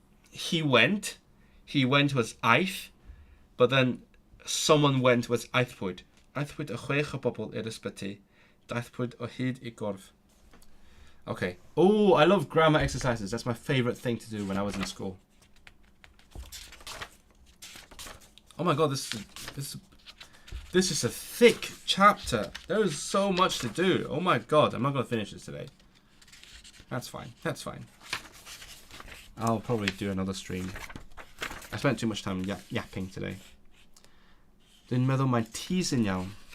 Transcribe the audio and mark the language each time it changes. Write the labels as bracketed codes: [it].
[en] He went was aeth, but then someone went was aethpwyd. [cy] Aethpwyd y 6 o bobl i'r ysbyty. Daethpwyd o hyd I gorff. [en] Okay. Oh, I love grammar exercises. That's my favorite thing to do when I was in school. Oh my god, this is a thick chapter. There is so much to do. Oh my god, I'm not going to finish this today. That's fine. I'll probably do another stream. I spent too much time yapping today. [cy] Dwi'n meddwl mae T's yn iawn.